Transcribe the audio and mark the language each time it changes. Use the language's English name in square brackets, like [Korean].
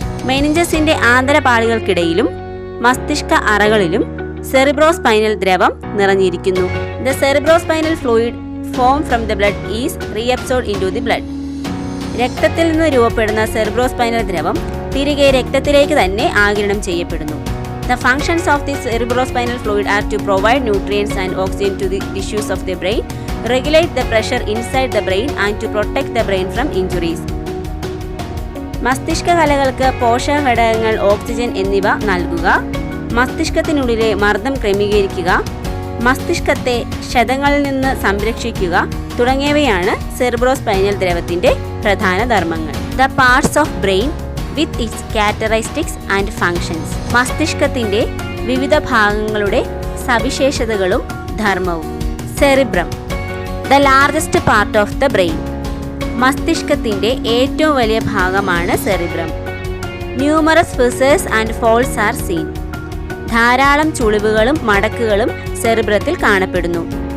[Malayalam] മെനിഞ്ചസിന്റെ ആന്തരപാളികൾക്കിടയിലും മസ്തിഷ്ക അറകളിലും സെറിബ്രോസ്പൈനൽ ദ്രവം നിറഞ്ഞിരിക്കുന്നു. [English] The cerebrospinal fluid form from the blood is reabsorbed into the blood. [Malayalam] രക്തത്തിൽ നിന്ന് രൂപപ്പെടുന്ന സെറിബ്രോസ്പൈനൽ ദ്രവം തിരികെ രക്തത്തിലേക്ക് തന്നെ ആഗിരണം ചെയ്യപ്പെടുന്നു. [English] The functions of the cerebrospinal fluid are to provide nutrients and oxygen to the tissues of the brain, regulate the pressure inside the brain and to protect the brain from injuries. [Malayalam] മസ്തിഷ്ക കലകൾക്ക് പോഷക ഘടകങ്ങൾ, oxygen എന്നിവ നൽകുക, മസ്തിഷ്കത്തിനുള്ളിലെ മർദ്ദം ക്രമീകരിക്കുക, മസ്തിഷ്കത്തെ ക്ഷതങ്ങളിൽ നിന്ന് സംരക്ഷിക്കുക തുടങ്ങിയവയാണ് സെറിബ്രോസ്പൈനൽ ദ്രവത്തിന്റെ പ്രധാന ധർമ്മങ്ങൾ. [English] The parts of brain with its characteristics and functions. [Malayalam] മസ്തിഷ്കത്തിന്റെ വിവിധ ഭാഗങ്ങളുടെ സവിശേഷതകളും ധർമ്മവും. [English] Cerebrum, the largest part of the brain. [Malayalam] മസ്തിഷ്കത്തിന്റെ ഏറ്റവും വലിയ ഭാഗമാണ് cerebrum. [English] Numerous fissures and folds are seen. [Malayalam] ധാരാളം ചുളിവുകളും മടക്കുകളും സെറിബ്രത്തിൽ കാണപ്പെടുന്നു.